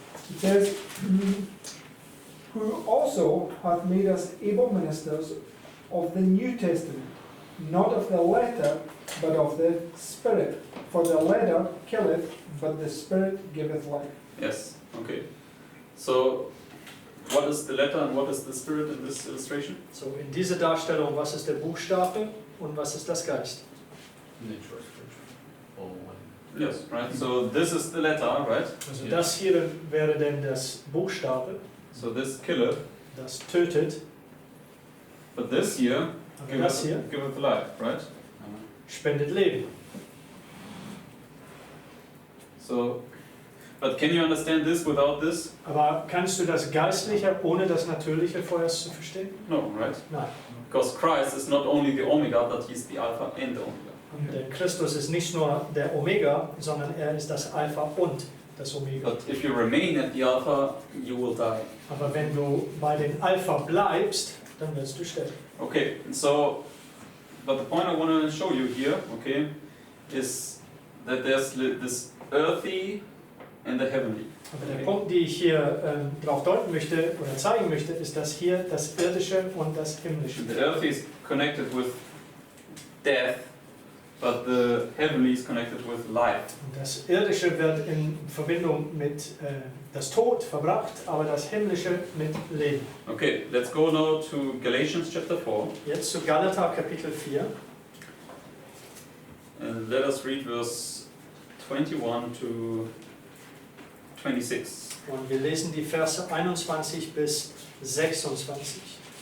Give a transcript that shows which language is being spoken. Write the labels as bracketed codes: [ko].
[en] It says, who also hath made us able ministers of the New Testament, not of the letter, but of the Spirit. For the letter killeth, but the Spirit giveth life. Yes, okay. So, what is the letter and what is the spirit in this illustration? [de] So in dieser Darstellung, was ist der Buchstabe und was ist das Geist? [en] Nature, spiritual. Or one. Yes, right. So this is the letter, right? [de] Also Ja. das hier wäre denn das Buchstabe, [en] So this killeth, [de] das tötet, [en] but this here [de] aber das hier [en] giveth life, right? [de] spendet Leben. [en] So, but can you understand this without this? [de] Aber kannst du das Geistliche ohne das Natürliche vorerst zu verstehen? [en] No, right? [de] Nein. [en] Because Christ is not only the Omega, but he's the Alpha and the Omega. [de] Denn Christus ist nicht nur der Omega, sondern er ist das Alpha und das Omega. [en] But if you remain at the Alpha, you will die. [de] Aber wenn du bei den Alpha bleibst, dann wirst du sterben. [en] Okay, so, but the point I want to show you here, okay, is that there's this earthy and the heavenly. [de] Aber der Punkt, den ich hier darauf deuten möchte oder zeigen möchte, ist, dass hier das Irdische und das Himmlische. [en] The earthy is connected with death, but the heavenly is connected with life. [de] Und das Irdische wird in Verbindung mit das Tod verbracht, aber das Himmlische mit Leben. [en] Okay, let's go now to Galatians chapter 4, [de] Jetzt zu Galater Kapitel 4 [en] and let us read verse 21 to 26. [de] und wir lesen die Verse 21 bis 26.